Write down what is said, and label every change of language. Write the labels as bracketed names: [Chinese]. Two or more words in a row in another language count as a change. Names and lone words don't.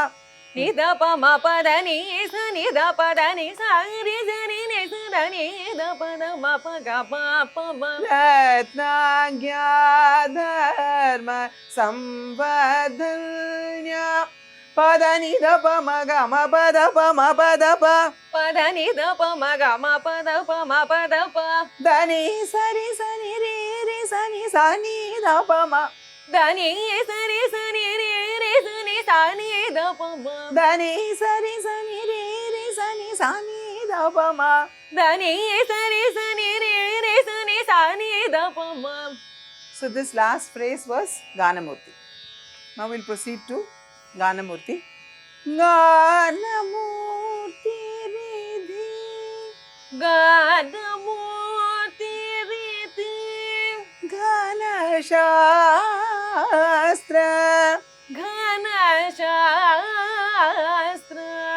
[Sanskrit] निधपमपदनि सुनिधपदनि सा रिसरि निसदनि दपदमपगमापम रत्नाज्ञा धर्म संवर्धन्या पदनि दपमगमपदपमपदप पदनि दपमगमपदपमपदप धनि सरि सनि रि रि स sani sani da pa ma da ni sa re sa ni re re sa ni sa ni da pa ma da ni sa re sa ni re re sa ni sa ni da pa ma da ni sa re sa ni re re sa ni sa ni da pa ma. [English] So this last phrase was Ganamurti. Now we'll proceed to Ganamurti. Ganamurti Ridhi Ganamurti Ridhi Ganashastra Ganashastra